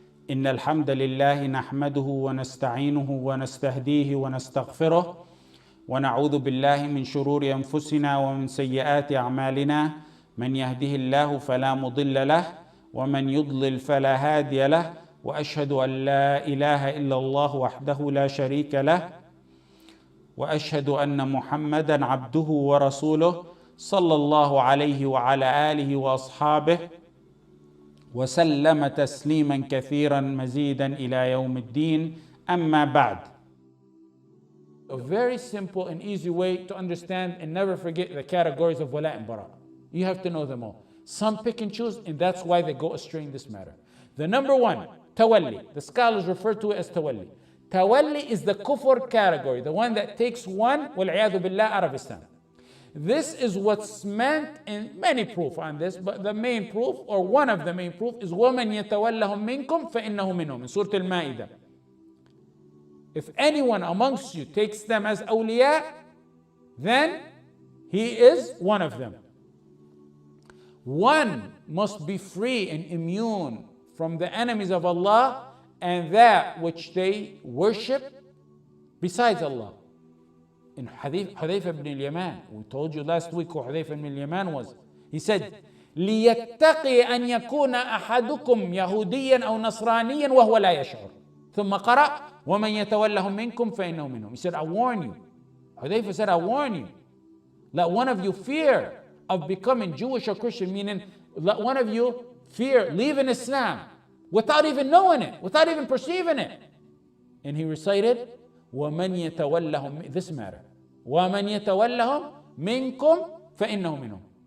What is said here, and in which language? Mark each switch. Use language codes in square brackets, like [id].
[ar] إن الحمد لله نحمده ونستعينه ونستهديه ونستغفره ونعوذ بالله من شرور أنفسنا ومن سيئات أعمالنا من يهده الله فلا مضل له ومن يضلل فلا هادي له وأشهد أن لا إله إلا الله وحده لا شريك له وأشهد أن محمدا عبده ورسوله صلى الله عليه وعلى آله وأصحابه وسلم تسليما كثيرا مزيدا إلى يوم الدين. أما بعد. [en] A very simple and easy way to understand and never forget the categories of wala and bara. You have to know them all. Some pick and choose, and that's why they go astray in this matter. The number one, Tawalli. The scholars refer to it as Tawalli. Tawalli is the kufr category, the one that takes one, wal-'iyadhu billah, out of Islam. This is what's meant in many proof on this, but the main proof, or one of the main proof, is [ar] وَمَنْ يَتَوَلَّهُمْ مِنْكُمْ فَإِنَّهُ مِنْهُمْ [en] in Surah Al-Ma'idah. If anyone amongst you takes them as awliya, then he is one of them. One must be free and immune from the enemies of Allah and that which they worship besides Allah. In Hudayfa ibn al-Yaman, we told you last week who Hudayfa ibn al-Yaman was. [ar] He said, لِيَتَّقِي أَنْ يَكُونَ أَحَدُكُمْ يَهُودِيًّا أَوْ نَصْرَانِيًّا وَهُوَ لَا يَشْعُرُ ثم قرأ وَمَنْ يَتَوَلَّهُمْ مِنْكُمْ فَإِنَّهُ مِنْهُمْ. [en] He said, I warn you. Hudayfa said, I warn you. Let one of you fear of becoming Jewish or Christian, meaning let one of you fear leaving Islam without even knowing it, without even perceiving it. And he recited, [ar] وَمَنْ يَتَوَلَّهُمْ, [en] this matter. [ar] وَمَنْ يَتَوَلَّهُمْ مِنْكُمْ فَإِنَّهُ مِنْهُمْ.